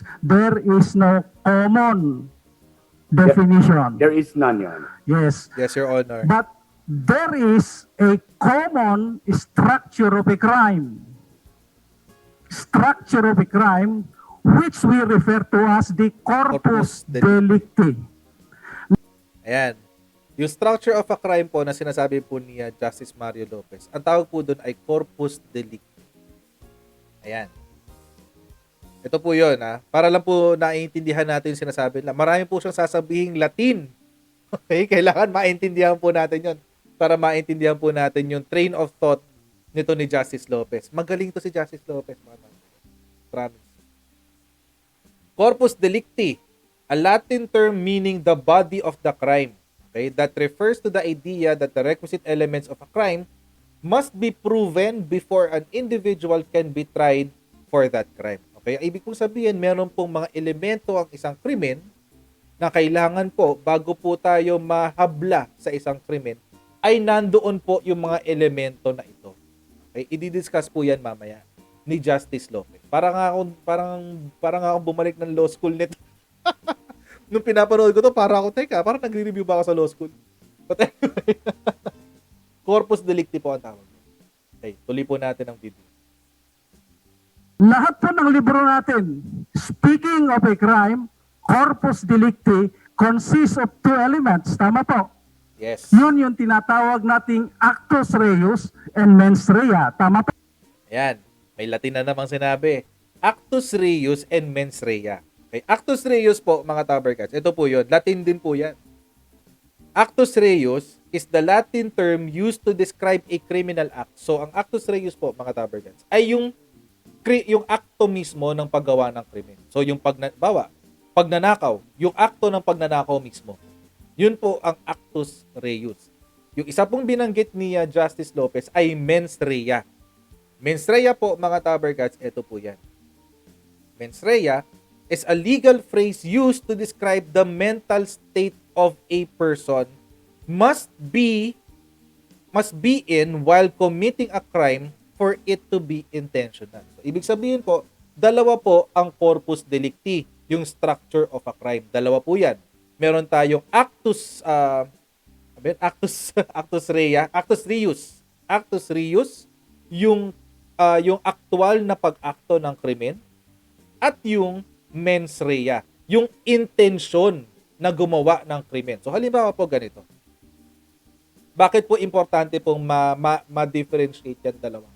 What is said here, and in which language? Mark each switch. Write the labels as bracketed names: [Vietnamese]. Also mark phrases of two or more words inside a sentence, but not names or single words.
[English] There is no common definition. There is none, Your Honor. Yes. Yes, Your Honor. But there is a common structure of a crime. Structure of a crime which we refer to as the corpus [Latin] Corpus delicti. delicti. [Filipino] Ayan. Yung [English] structure of a crime [Filipino] po na sinasabi po ni Justice Mario Lopez, ang tawag po doon ay [Latin] corpus delicti. [Filipino] Ayan. Ito po yun, ha? Para lang po naiintindihan natin yung sinasabi nila. Marami po siyang sasabihing Latin. Okay? Kailangan maintindihan po natin yun para maintindihan po natin yung [English] train of thought [Filipino] nito ni Justice Lopez. Magaling to si Justice Lopez, mga tao. Promise. [Latin] Corpus delicti, [English] a Latin term meaning the body of the crime. Okay? That refers to the idea that the requisite elements of a crime must be proven before an individual can be tried for that crime. Okay? [Filipino] Ibig kong sabihin, meron pong mga elemento ang isang krimen na kailangan po, bago po tayo mahabla sa isang krimen, ay nandoon po yung mga elemento na ito. Okay? I-discuss po yan mamaya ni Justice Lopez. Parang ako bumalik ng [English] law school [Filipino] nito. Nung pinapanood ko to, parang nagre-review ba ako sa [English] law school? But anyway, [Latin] corpus delicti [Filipino] po ang tawag. Okay, tuloy po natin ang video. Lahat po ng libro natin, [English] speaking of a crime, [Latin] corpus delicti [English] consists of two elements. [Filipino] Tama po? Yes. Yun yung tinatawag nating [Latin] actus reus [Filipino] and [Latin] mens rea. [Filipino] Tama po? Ayan, may Latin na namang sinabi. [Latin] Actus reus [Filipino] and [Latin] mens rea. [Filipino] Okay, [Latin] actus reus [Filipino] po, mga Tabercats. Ito po yun. Latin din po yan. [Latin] Actus reus [English] is the Latin term used to describe a criminal act. [Filipino] So, ang [Latin] actus reus [Filipino] po, mga Tabercats, ay yung akto mismo ng paggawa ng krimen. So, yung pagnanakaw, yung akto ng pagnanakaw mismo. Yun po ang [Latin] actus reus. [Filipino] Yung isa pong binanggit ni Justice Lopez ay [Latin] mens rea. Mens rea [Filipino] po, mga Tabercats, ito po yan. [Latin] Mens rea [Filipino] is a legal phrase used to describe the mental state of a person must be in while committing a crime for it to be intentional. So, ibig sabihin po, dalawa po ang [Latin] corpus delicti, [Filipino] yung [English] structure of a crime. [Filipino] Dalawa po yan. Meron tayong [Latin] actus reus. Actus reus, [Filipino] yung aktual na pag-akto ng krimen, at yung [Latin] mens rea, [Filipino] yung intensyon na gumawa ng krimen. So halimbawa po ganito. Bakit po importante pong ma-differentiate yan dalawang?